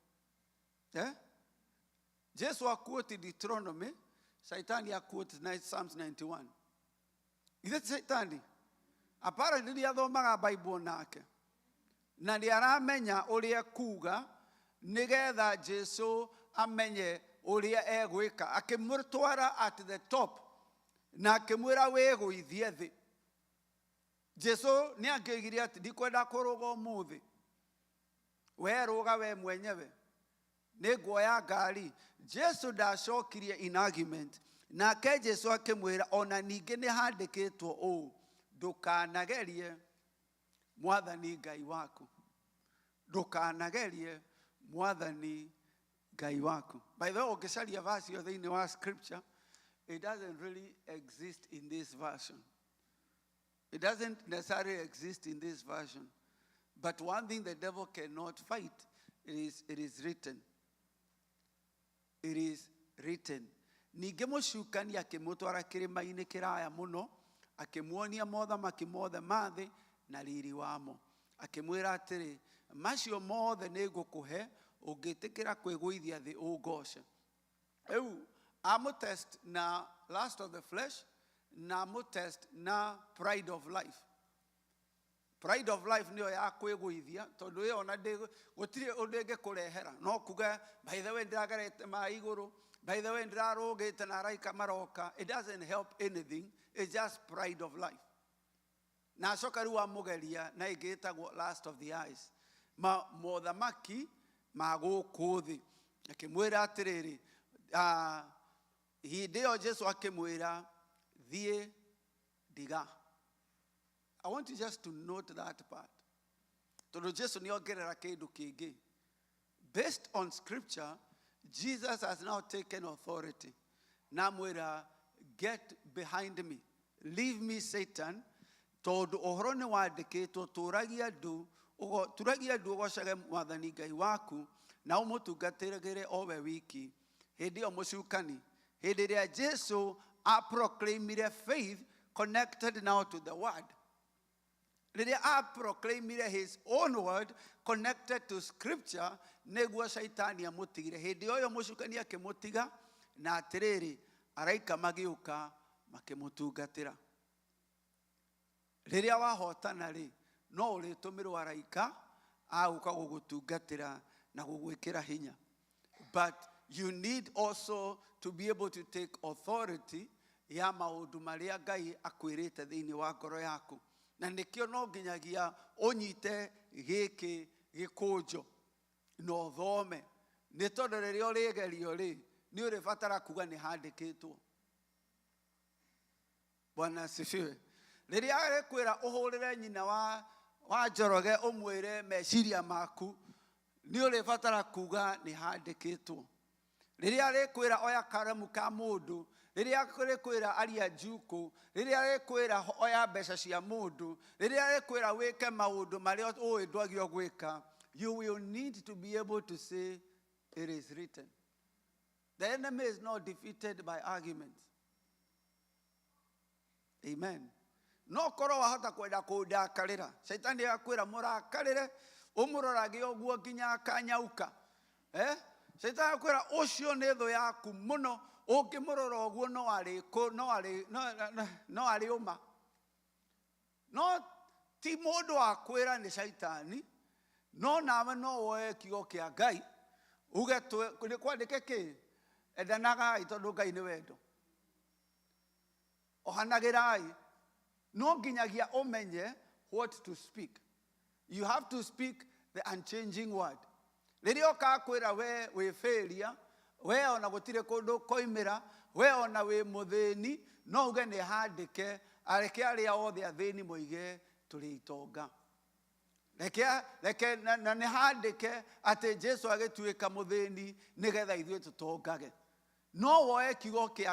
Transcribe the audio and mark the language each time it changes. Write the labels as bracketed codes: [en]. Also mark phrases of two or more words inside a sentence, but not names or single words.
[ki] Jesu akuoti Deuteronomy, Shaitani akuoti Psalms 91. Ithe Shaitani apparently nĩ athomaga Bible nake, na nĩ aramenya ũrĩa kuga nĩgetha Jesu amenye ũrĩa egwĩka. Akĩmũtwara [en] at the top [ki] na akĩmwĩra wĩgũithie thĩ. Jesu nĩ angĩoigire atĩ ndikwenda kũrũga ũmũthĩ, we rũga we mwenyewe, nĩ nguoya ngari. Jesu ndacokirie [en] in argument, [ki] nake Jesu akĩmwĩra ona ningĩ nĩ handĩkĩtwo ũũ, ndũkanagerie Mwathani Ngai waku. Ndũkanagerie Mwathani Ngai waku. [en] By the way, [ki] ũngĩcaria verse ĩyo thĩinĩ wa scripture, [en] it doesn't really exist in this version. It doesn't necessarily exist in this version. But one thing the devil cannot fight, it is written. It is written. [ki] Ningĩ mũcukani akĩmũtwara kĩrĩma-inĩ kĩraya mũno, akĩmuonia mothamaki mothe ma thĩ na riri wamo. Akĩmwĩra atĩrĩ, macio mothe nĩ ngũkũhe ũngĩtĩkĩra kwĩgũithia thĩ ũngoce. Rĩu amũtest na [en] lust of the flesh, [ki] na amũtest na [en] pride of life. Pride of life [ki] nĩyo ya kwĩgũithia, tondũ ĩyo ona gũtirĩ ũndũ ĩngĩkũrehera. No kuga, [en] by the way [ki] ndĩragerete maĩ igũrũ, [en] by the way [ki] ndĩrarũgĩte na araika maroka. [en] It doesn't help anything. It's just pride of life. [ki] Na acoka rĩu amũgeria na ĩngĩ ĩtagwo [en] lust of the eyes. [ki] Mothamaki ma gũkũ thĩ. Akĩmwĩra atĩrĩrĩ, hĩndĩ ĩyo Jesu akĩmwĩra, thiĩ ndiga. [en] I want you just to note that part. [ki] Tondũ Jesu nĩ ongerera kĩndũ kĩngĩ. [en] Based on scripture, Jesus has now taken authority. [ki] Namwĩra, [en] get behind me. Leave me, Satan. [ki] Tondũ ũhoro nĩ wandĩkĩtwo, tũragia andũ ũgocage Mwathani Ngai waku, na ũmũtungatĩre o we wiki. Hĩndĩ ĩyo mũcukani, hĩndĩ ĩrĩa Jesu proclaimire [en] faith connected now to the word. [ki] Rĩrĩa proclaimire [en] his own word connected to scripture, [ki] nĩguo Shaitani amũtigire. Hĩndĩ ĩyo mũcukani akĩmũtiga, na atĩrĩrĩ, araika magĩũka makĩmũtungatĩra. Rĩrĩa wahotana rĩ, no ũrĩtũmĩrwo araika agũka gũgũtungatĩra na gũgwĩkĩra hinya. [en] But you need also to be able to take authority [ki] ya maũndũ marĩa Ngai akwĩrĩte thĩinĩ wa ngoro yaku. Na nĩkĩo no nginyagia ũnyite gĩkĩ gĩkũnjo na ũthome. Nĩ tondũ rĩrĩa ũrĩgerio rĩ, nĩ ũrĩbatara kuga nĩ handĩkĩtwo. [sw] Bwana asifiwe. [ki] Rĩrĩa arĩkwĩra ũhũrĩre nyina wa Njoroge ũmwĩre meciria maku, nĩ ũrĩbatara kuga nĩ handĩkĩtwo. Rĩrĩa arĩkwĩra oya karamu ka mũndũ, rĩrĩa arĩkwĩra aria njuku, rĩrĩa arĩkwĩra oya mbeca cia mũndũ, rĩrĩa arĩkwĩra wĩke maũndũ marĩa ũĩ ndwagĩrĩirwo gwĩka, [en] you will need to be able to say it is written. The enemy is not defeated by arguments. Amen. [ki] No korwo wahota kwenda kũndakarĩra, Shaitani akwĩra mũrakarĩre, ũmũrorage ũguo nginya akanyauka. Shaitani akwĩra ũcio nĩ thũ yaku mũno, ũngĩmũrora ũguo no arĩ ũma. No ti mũndũ akwĩra nĩ Shaitani, no nawe no woe kiugo kĩa Ngai, uge nĩ kwandĩke kĩ? Endanagai tondũ Ngai nĩ wendo. Ohanagĩrai. No nginyagia ũmenye [en] what to speak. You have to speak the unchanging word. [ki] Rĩrĩa ũkakwĩra we wĩ failure, we ona gutire kundu koimira we ona we muthini no uge ni handike areke aria othe athini moige turi itonga reke na ni handike ati Jesu agituika muthini nigetha ithuĩ tutongage no woe kiugo kia